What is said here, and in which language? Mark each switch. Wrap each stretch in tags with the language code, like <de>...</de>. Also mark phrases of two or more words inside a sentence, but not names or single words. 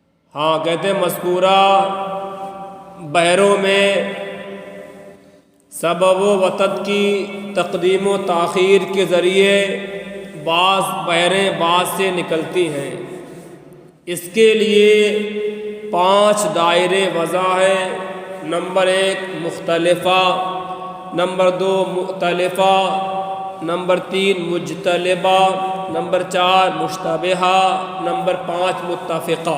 <ur>ہاں کہتے ہیں مذکورہ بحروں میں سبب و وتد کی تقدیم و تاخیر کے ذریعے بعض بحریں بعض سے نکلتی ہیں۔ اس کے لیے 5 دائرے وضع ہیں۔ نمبر 1 مختلفہ، نمبر 2 مؤتلفہ، نمبر 3 مجتلبہ، نمبر 4 مشتبہہ، نمبر 5 متفقہ۔</ur>